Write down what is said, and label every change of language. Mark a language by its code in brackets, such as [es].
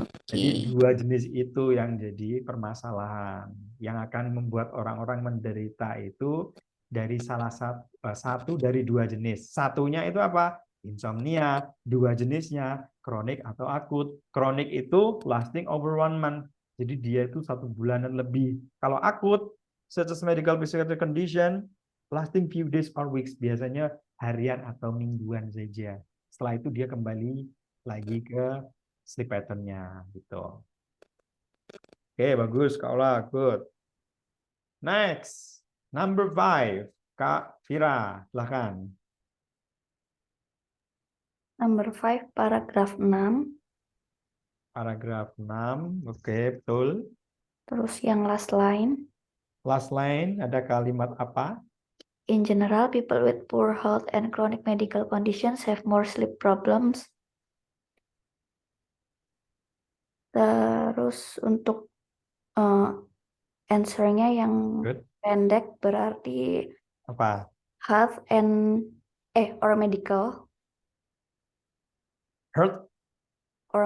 [id] Jadi 2 jenis itu yang jadi permasalahan yang akan membuat orang-orang menderita itu dari satu dari 2 jenis. Satunya itu apa? Insomnia. 2 jenisnya kronik atau akut. Kronik itu [en] lasting over 1 month. [id] Jadi dia itu 1 bulanan lebih. Kalau akut, [en] such as medical physical condition, lasting few days or weeks. [id] Biasanya harian atau mingguan saja. Setelah itu dia kembali lagi ke sleep pattern-nya gitu. Oke, bagus Kak Ola, good. [en] Next, number 5. [id] Kak Vira, silahkan. [en] Number 5, [id] paragraf 6. Paragraf 6, oke, betul. Terus yang [en] last line. Last line, [id] ada kalimat apa? [en] In general, people with poor health and chronic medical conditions have more sleep problems. [id] Terus untuk answer-nya yang [en] Good. [id] pendek berarti Apa? [en] health and or medical Health or